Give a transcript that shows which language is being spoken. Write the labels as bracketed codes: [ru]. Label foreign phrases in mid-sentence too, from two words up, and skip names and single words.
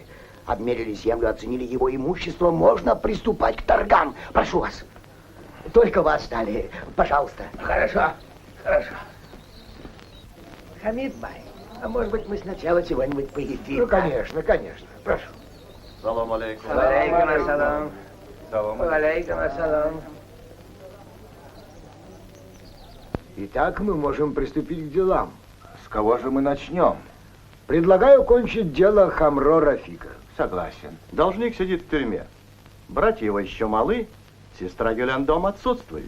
[ru] Обмерили землю, оценили его имущество, можно приступать к торгам. Прошу вас. Только вас стали, пожалуйста. Хорошо, хорошо. Хамид бай, а может быть мы сначала чего-нибудь поедим? Ну, конечно, конечно. Прошу. [ar] سلام عليكم. عليكم السلام عليكم السلام. [ru] Итак, мы можем приступить к делам. С кого же мы начнем? Предлагаю кончить дело Хамро Рафика. Согласен. Должник сидит в тюрьме. Братья его еще малы, сестра Гюляндом отсутствует.